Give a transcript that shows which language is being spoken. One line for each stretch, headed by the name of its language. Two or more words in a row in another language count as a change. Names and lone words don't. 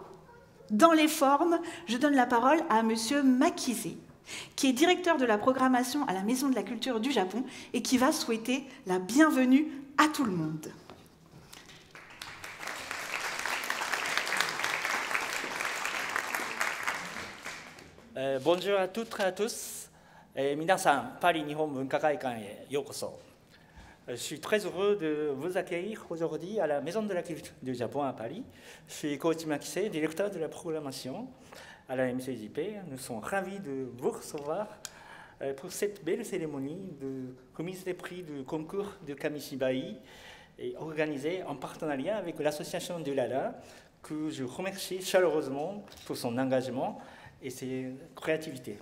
French: Dans les formes, je donne la parole à Monsieur Makise, qui est directeur de la programmation à la Maison de la Culture du Japon et qui va souhaiter la bienvenue à tout le monde. Bonjour à toutes et à tous.
Japanese: 皆さん、パリ日本文化会館へようこそ。
French: Je suis très heureux de vous accueillir aujourd'hui à la Maison de la Culture du Japon à Paris. Je suis Koichi Makise, directeur de la programmation à la MCJP. Nous sommes ravis de vous recevoir pour cette belle cérémonie de remise des prix du concours de Kamishibai organisée en partenariat avec l'association du Lala, que je remercie chaleureusement pour son engagement et ses créativités.